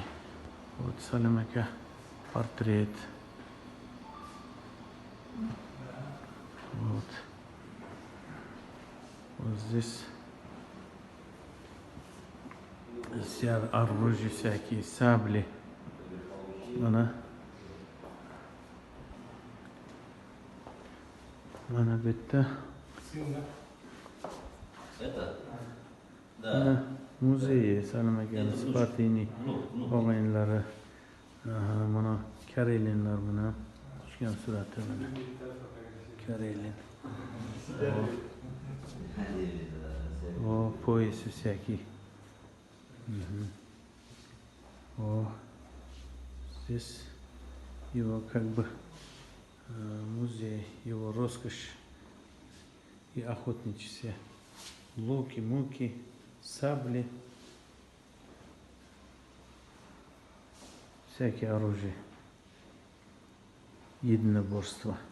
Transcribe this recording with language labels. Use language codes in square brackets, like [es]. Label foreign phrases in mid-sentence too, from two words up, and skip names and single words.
[ru] Вот Салимака портрет. Вот здесь все оружие, всякие сабли. [uz] Mana bitta. Mana muzey Salamakan Spartini o'yinlari. Mana Karelinlar bilan tushgan surati mana. Karelin. [ru] Пояс всякий. Здесь его как бы музей, его роскошь и охотничьи луки, муки, сабли, всякие оружия, единоборство.